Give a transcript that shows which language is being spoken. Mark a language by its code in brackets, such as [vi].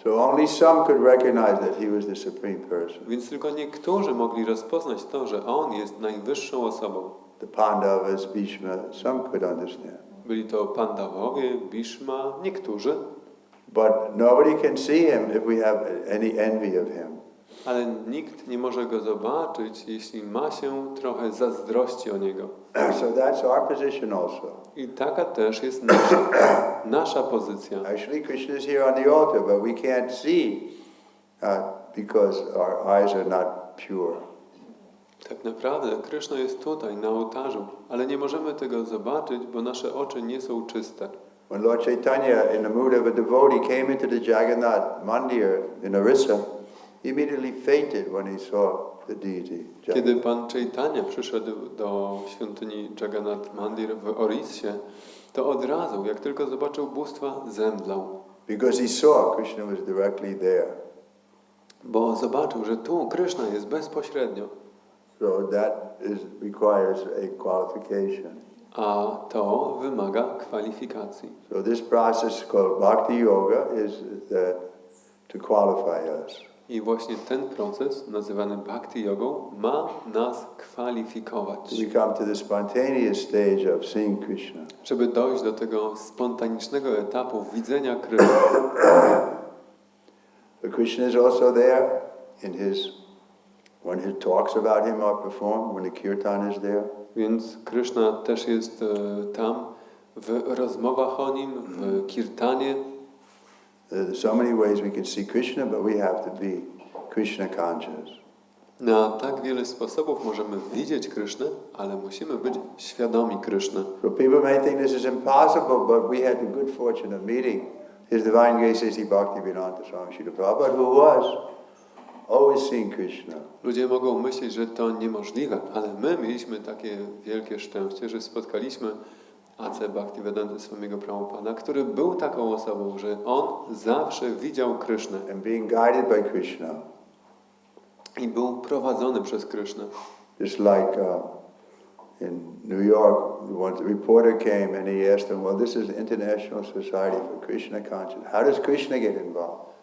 [en] So only some could recognize that he was the supreme person. [pl] Więc tylko niektórzy mogli rozpoznać to, że on jest najwyższą osobą. [en] The Pandavas, Bhishma, some could understand. [pl] Byli to Pandawowie, Bhishma, niektórzy. [en] But nobody can see him if we have any envy of him. [pl] Ale nikt nie może go zobaczyć, jeśli ma się trochę zazdrości o niego. [en] So that's our position also. [pl] I taka też jest nasza pozycja. [en] Actually, Krishna is here on the altar, but we can't see because our eyes are not pure. [pl] Tak naprawdę Krishna jest tutaj, na ołtarzu, ale nie możemy tego zobaczyć, bo nasze oczy nie są czyste. [en] When Lord Chaitanya, in the mood of a devotee, came into the Jagannath Mandir in Orissa, he immediately fainted when he saw the deity. [pl] Kiedy Pan Chaitanya przyszedł do świątyni Jagannath Mandir w Orissie, to od razu, jak tylko zobaczył bóstwa, zemdlał. [en] Because he saw Krishna was directly there. [pl] Bo zobaczył, że tu Krishna jest bezpośrednio. [en] So that requires a qualification. [pl] A to wymaga kwalifikacji. [en] So this process called Bhakti Yoga is to qualify us. [pl] I właśnie ten proces, nazywany Bhakti Yogą, ma nas kwalifikować. [en] To become to the spontaneous stage of seeing Krishna. [pl] Żeby dojść do tego spontanicznego etapu widzenia Kryszny. [en] But Krishna is also there when his talks about him are performed, when the kirtan is there. [pl] Więc Krishna też jest tam w rozmowach o nim, w kirtanie. [en] There's so many ways we can see Krishna, but we have to be Krishna conscious. [pl] Na tak wiele sposobów możemy widzieć Krysznę, ale musimy być świadomi Kryszny. [en] So people may think this is impossible, but we had the good fortune of meeting His Divine Grace A.C. Bhaktivedanta Swami Srila Prabhupada, who was always seeing Krishna. [pl] Ludzie mogą myśleć, że to niemożliwe, ale my mieliśmy takie wielkie szczęście, że spotkaliśmy A.C. Bhaktivedanta Swamiego Prabhupada, który był taką osobą, że on zawsze widział Krysznę. [en] And being guided by Krishna. [pl] I był prowadzony przez Krysznę. [en] Just like in New York, once a reporter came and he asked him, well, this is the International Society for Krishna Consciousness. How does Krishna get involved?